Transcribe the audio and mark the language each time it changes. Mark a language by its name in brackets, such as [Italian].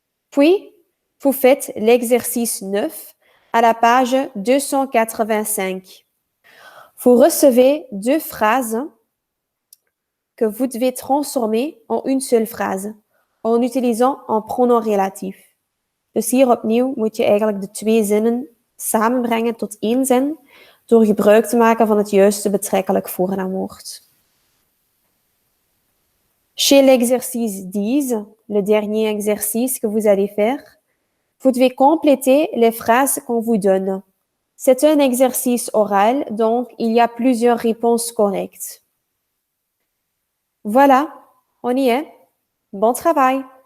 [French] Puis, vous faites l'exercice 9 à la page 285. Vous recevez deux phrases que vous devez transformer en une seule phrase en utilisant un pronom relatif. [Dutch] Dus hier opnieuw moet je eigenlijk de twee zinnen samenbrengen tot één zin door gebruik te maken van het juiste betrekkelijk voornaamwoord. [French] Chez l'exercice 10, le dernier exercice que vous allez faire, vous devez compléter les phrases qu'on vous donne. C'est un exercice oral, donc il y a plusieurs réponses correctes. Voilà, on y est. Bon travail!